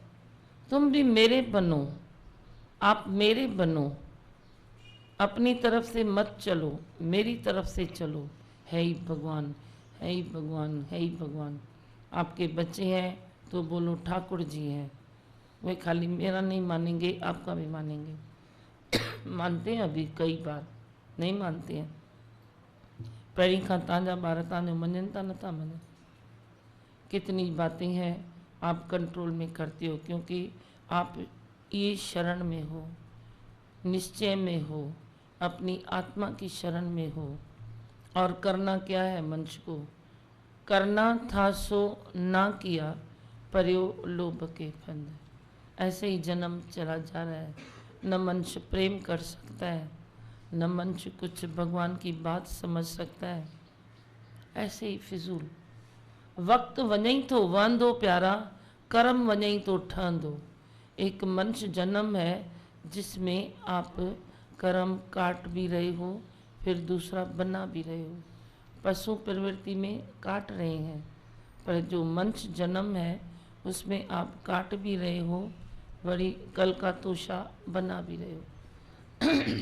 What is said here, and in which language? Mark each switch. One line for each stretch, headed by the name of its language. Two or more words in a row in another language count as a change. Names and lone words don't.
Hindi: तुम भी मेरे बनो, आप मेरे बनो, अपनी तरफ से मत चलो, मेरी तरफ से चलो। है ही भगवान, है ही भगवान, है ही भगवान। आपके बच्चे हैं तो बोलो ठाकुर जी हैं। वे खाली मेरा नहीं मानेंगे, आपका भी मानेंगे। मानते हैं अभी कई बार, नहीं मानते हैं।
Sindhi: पहिरीं खां तव्हांजा ॿार तव्हांजो मञनि था नथा मञनि।
Hindi: कितनी बातें हैं आप कंट्रोल में करते हो, क्योंकि आप ये शरण में हो, निश्चय में हो, अपनी आत्मा की शरण में हो। और करना क्या है मनुष्य को? करना था सो ना किया, पर्यो लोभ के फंद। ऐसे ही जन्म चला जा रहा है। न मनुष्य प्रेम कर सकता है, न मनुष्य कुछ भगवान की बात समझ सकता है। ऐसे ही
Sindhi: फिजूल वक्त वञई तो वहंदो प्यारा, कर्म वञई तो ठहंदो।
Hindi: एक मनुष्य जन्म है जिसमें आप कर्म काट भी रहे हो, फिर दूसरा बना भी रहे हो। पशु प्रवृत्ति में काट रहे हैं, पर जो मनुष्य जन्म है उसमें आप काट भी रहे हो, बड़ी कल का तोशा बना भी रहे हो।